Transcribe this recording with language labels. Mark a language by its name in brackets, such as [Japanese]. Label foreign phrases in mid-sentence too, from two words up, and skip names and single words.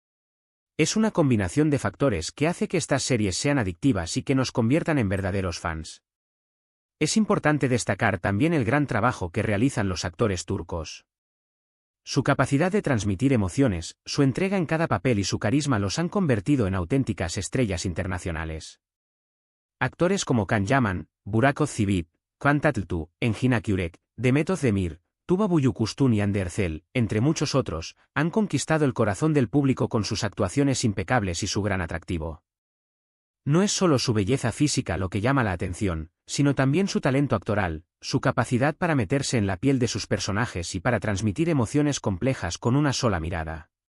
[Spanish] Es una combinación de factores que hace que estas series sean adictivas y que nos conviertan en verdaderos fans. Es importante destacar también el gran trabajo que realizan los actores turcos. Su capacidad de transmitir emociones, su entrega en cada papel y su carisma los han convertido en auténticas estrellas internacionales. Actores como Can Yaman, Burak Özçivit, Kaan Tatlıtuğ, Engin Akyürek, Demet Özdemir, Tuba Büyüküstün y Hande Erçel, entre muchos otros, han conquistado el corazón del público con sus actuaciones impecables y su gran atractivo. No es solo su belleza física lo que llama la atención, sino también su talento actoral, su capacidad para meterse en la piel de sus personajes y para transmitir emociones complejas con una sola mirada.